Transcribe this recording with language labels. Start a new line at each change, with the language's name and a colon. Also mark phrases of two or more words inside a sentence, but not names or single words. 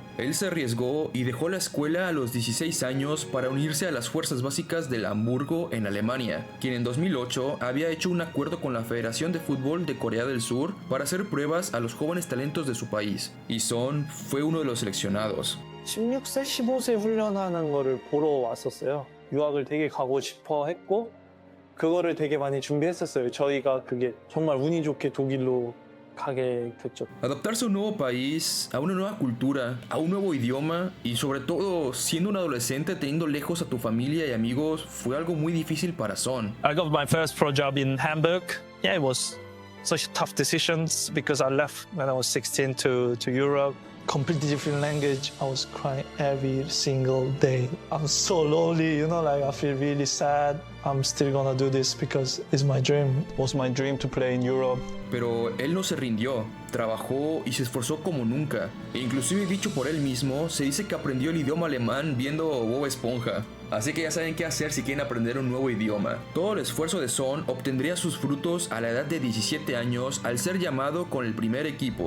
Spanish: Él se arriesgó y dejó la escuela a los 16 años para unirse a las fuerzas básicas del Hamburgo en Alemania, quien en 2008 había hecho un acuerdo con la Federación de Fútbol de Corea del Sur para hacer pruebas a los jóvenes talentos de su país, y Son fue uno de los seleccionados.
Korean: 16세, 15세 훈련하는 거를 보러 왔었어요. 유학을 되게 가고 싶어 했고 그거를 되게 많이 준비했었어요. 저희가 그게 정말 운이 좋게 독일로 가게 됐죠.
Spanish: Adaptarse a un nuevo país, a una nueva cultura, a un nuevo idioma y sobre todo siendo un adolescente teniendo lejos a tu familia y amigos fue algo muy difícil para Son.
English: I got my first pro job in Hamburg. Yeah, it was such tough decisions because I left when I was 16 to Europe. Completely different language. I was crying every single day. I'm so lonely, like I feel really sad. I'm still gonna do this because it's my dream. It was my dream to play in Europe.
Spanish: Pero él no se rindió, trabajó y se esforzó como nunca. E inclusive dicho por él mismo, se dice que aprendió el idioma alemán viendo Bob Esponja. Así que ya saben qué hacer si quieren aprender un nuevo idioma. Todo el esfuerzo de Son obtendría sus frutos a la edad de 17 años al ser llamado con el primer equipo.